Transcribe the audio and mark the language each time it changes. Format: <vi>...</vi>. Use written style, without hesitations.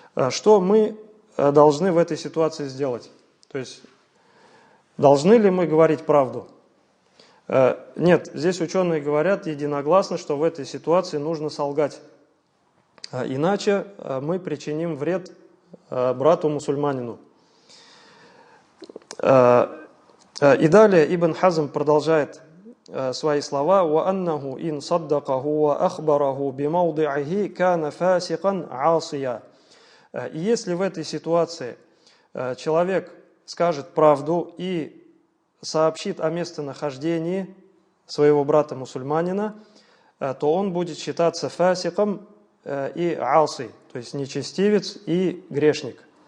<ru>Что мы должны в этой ситуации сделать? То есть, должны ли мы говорить правду? Нет, здесь ученые говорят единогласно, что в этой ситуации нужно солгать. Иначе мы причиним вред брату-мусульманину. И далее Ибн Хазм продолжает свои слова:</ru> <ar>وَأَنَّهُ إِنْ صَدَّقَهُ وَأَخْبَرَهُ بِمَوْضِعِهِ كَانَ فَاسِقًا عَاصِيًا.</ar> <ru>И если в этой ситуации человек скажет правду и сообщит о местонахождении своего брата-мусульманина, то он будет считаться фасиком и аси, то есть нечестивец и грешник.</ru>